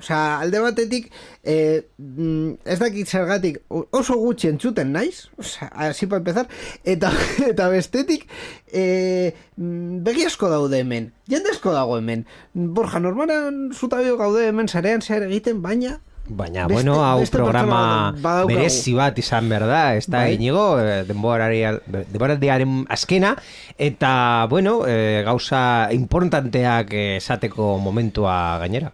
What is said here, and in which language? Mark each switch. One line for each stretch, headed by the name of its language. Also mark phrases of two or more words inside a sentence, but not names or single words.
Basque: Osea, alde batetik ez dakit zergatik oso gutxi entzuten naiz, osea,
Spanish: así para empezar,
Basque: eta bestetik begi asko daude hemen, jende asko dago hemen. Borja, normalan zutabio gaude hemen sarean zehar egiten, baina hau programa berezi bat izan behar da, ez da inigo, denboraldiaren azkena, eta, gauza importanteak esateko momentua gainera.